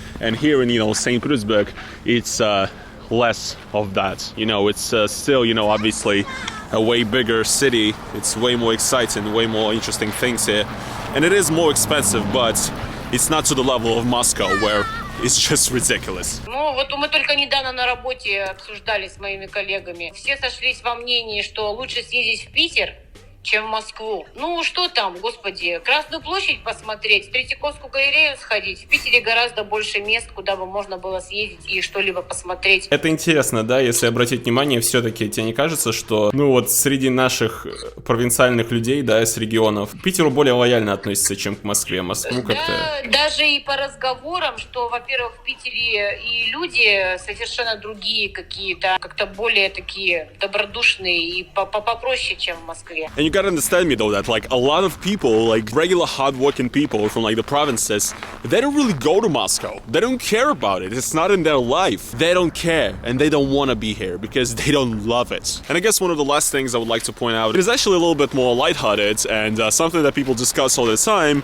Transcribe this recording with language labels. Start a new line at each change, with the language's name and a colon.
English: And here in, you know, St. Petersburg, it's less of that. You know, it's still, you know, obviously a way bigger city. It's way more exciting, way more interesting things here. And it is more expensive, but it's not to the level of Moscow, where it's just ridiculous.
Russian: Ну, вот мы только недавно на работе обсуждали с моими коллегами. Все сошлись во мнении, что лучше съездить в Питер, чем в Москву. Ну, что там, господи, Красную площадь посмотреть, в Третьяковскую галерею сходить. В Питере гораздо больше мест, куда бы можно было съездить и что-либо посмотреть. Это интересно, да, если обратить внимание, все-таки тебе не кажется, что, ну вот, среди наших провинциальных людей, да, с регионов, к Питеру более лояльно относятся, чем к Москве. Москву как-то... Да, даже и по разговорам, что, во-первых, в Питере и люди совершенно другие какие-то, как-то более такие добродушные и попроще, чем в Москве.
English: And you gotta understand me though that like a lot of people, like regular hardworking people from like the provinces, they don't really go to Moscow. They don't care about it. It's not in their life. They don't care and they don't want to be here because they don't love it. And I guess one of the last things I would like to point out is actually a little bit more lighthearted and something that people discuss all the time.